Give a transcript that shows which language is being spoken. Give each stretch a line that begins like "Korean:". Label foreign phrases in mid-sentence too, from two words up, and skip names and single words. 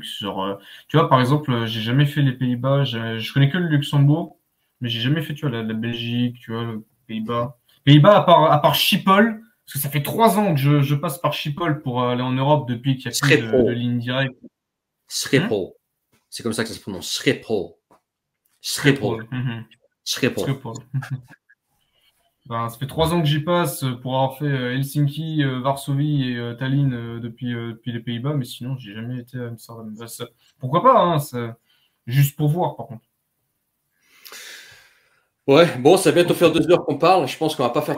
French: Genre, tu vois, par exemple, j'ai jamais fait les Pays-Bas. Je connais que le Luxembourg, mais j'ai jamais fait, tu vois, la Belgique, tu vois, le Pays-Bas. Pays-Bas, à part Schiphol, parce que ça fait 3 ans que je passe par Schiphol pour aller en Europe depuis qu'il n'y a plus de Schiphol. ligne directe. Hmm. Schiphol. C'est comme ça que ça se prononce. Schiphol. Schiphol. Schiphol. Mhm. Schiphol. Schiphol. Ben, ça fait 3 ans que j'y passe pour avoir fait Helsinki, Varsovie et Tallinn depuis les Pays-Bas, mais sinon, j'ai jamais été à Amsterdam. Ben, pourquoi pas, hein, juste pour voir, par contre. Ouais, bon, ça va bientôt faire 2 heures qu'on parle. Je pense qu'on va pas faire